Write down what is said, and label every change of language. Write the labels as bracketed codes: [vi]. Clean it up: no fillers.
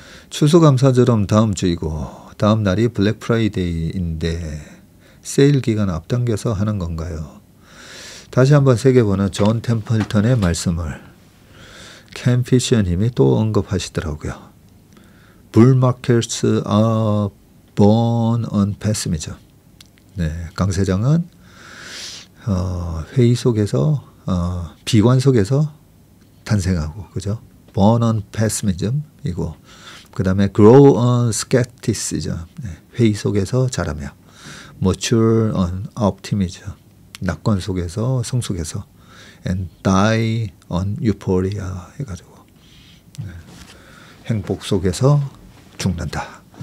[ko] 추수감사절은 다음 주이고 다음 날이 블랙 프라이데이인데 세일 기간 앞당겨서 하는 건가요? 다시 한번 새겨보는 존 템플턴의 말씀을 켄 피셔 님이 또 언급하시더라고요. [en] Bull markets are born on pessimism. [ko] 네, 강 세장은 회의 속에서 비관 속에서 탄생하고 그죠? [en] Born on pessimism이고 [ko] 그 다음에 [en] grow on skepticism. [ko] 네, 회의 속에서 자라며 [en] mature on optimism. [ko] 낙관 속에서 성숙해서 [en] and die on euphoria [ko] 해가지고 네, 행복 속에서 죽는다.